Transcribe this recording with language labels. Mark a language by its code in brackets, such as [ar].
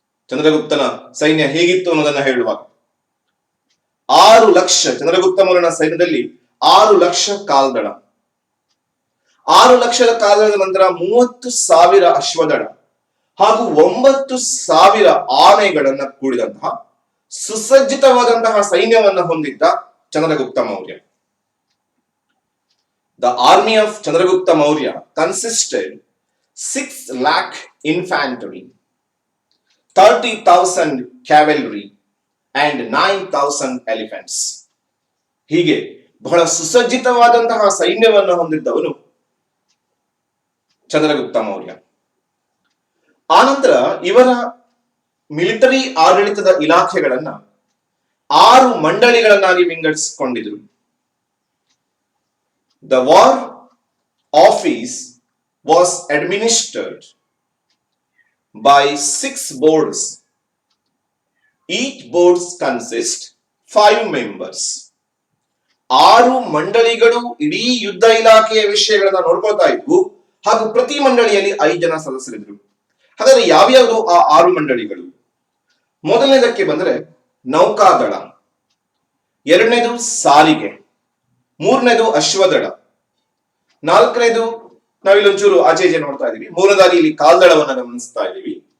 [kn] ಚಂದ್ರಗುಪ್ತನ ಸೈನ್ಯ ಹೇಗಿತ್ತು ಅನ್ನೋದನ್ನ ಹೇಳುವಾಗ 6 ಲಕ್ಷ, ಚಂದ್ರಗುಪ್ತ ಮೌರ್ಯನ ಸೈನ್ಯದಲ್ಲಿ 6 ಲಕ್ಷ ಕಾಲ್ದಳ. 6 ಲಕ್ಷದ ಕಾಲ್ದಳದ ನಂತರ 30,000 ಅಶ್ವದಳ ಹಾಗೂ 9,000 ಆನೆಗಳನ್ನ ಕೂಡಿದಂತಹ ಸುಸಜ್ಜಿತವಾದಂತಹ ಸೈನ್ಯವನ್ನ ಹೊಂದಿದ್ದ Chandragupta Maurya. [en] The army of Chandragupta Maurya consisted 6 lakh infantry, 30,000 cavalry and 9,000 elephants. [kn] ಹೀಗೆ ಬಹಳ ಸುಸಜ್ಜಿತವಾದಂತಹ ಸೈನ್ಯವನ್ನು ಹೊಂದಿದ್ದವನು ಚಂದ್ರಗುಪ್ತ ಮೌರ್ಯ. ಆನಂತರ ಇವರ ಮಿಲಿಟರಿ ಆಡಳಿತದ ಇಲಾಖೆಗಳನ್ನ 6 ಮಂಡಳಿಗಳನ್ನಾಗಿ ವಿಂಗಡಿಸಿಕೊಂಡಿದ್ರು. [en] The war office was administered by 6 boards. Each board consists 5 members. [kn] 6 ಮಂಡಳಿಗಳು ಇಡೀ ಯುದ್ಧ ಇಲಾಖೆಯ ವಿಷಯಗಳನ್ನ ನೋಡ್ಕೊಳ್ತಾ ಇದ್ವು ಹಾಗೂ ಪ್ರತಿ ಮಂಡಳಿಯಲ್ಲಿ 5 ಜನ ಸದಸ್ಯರಿದ್ರು. ಹಾಗಾದ್ರೆ ಯಾವ್ಯಾವುದು ಆ 6 ಮಂಡಳಿಗಳು? ಮೊದಲನೇದಕ್ಕೆ ಬಂದ್ರೆ ನೌಕಾದಳ, ಎರಡನೇದು ಸಾರಿಗೆ, ಮೂರನೇದು ಅಶ್ವದಳ, ನಾಲ್ಕನೇದು ನಾವಿಲ್ಲೊಂಚೂರು ಆಚೆ ಈಚೆ ನೋಡ್ತಾ ಇದೀವಿ, ಮೂರನೇದಾಗಿ ಇಲ್ಲಿ ಕಾಲ್ದಳವನ್ನ ಗಮನಿಸ್ತಾ ಇದೀವಿ,